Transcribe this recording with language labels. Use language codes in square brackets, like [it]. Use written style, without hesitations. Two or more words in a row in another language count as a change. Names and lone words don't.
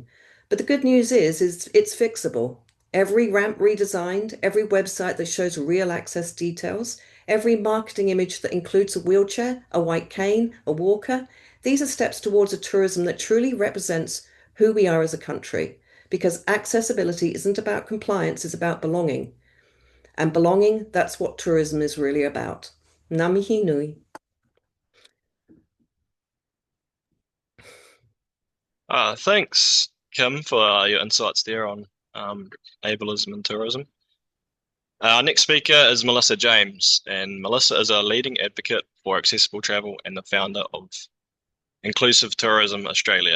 [en] But the good news is it's fixable. Every ramp redesigned, every website that shows real access details, every marketing image that includes a wheelchair, a white cane, a walker, these are steps towards a tourism that truly represents who we are as a country. Because accessibility isn't about compliance, it's about belonging. And belonging, that's what tourism is really about. [mi] Ngā mihi nui. [en] Thanks, Kim, for your insights there on ableism and tourism. Our next speaker is Melissa James, and Melissa is a leading advocate for accessible travel and the founder of Inclusive Tourism Australia.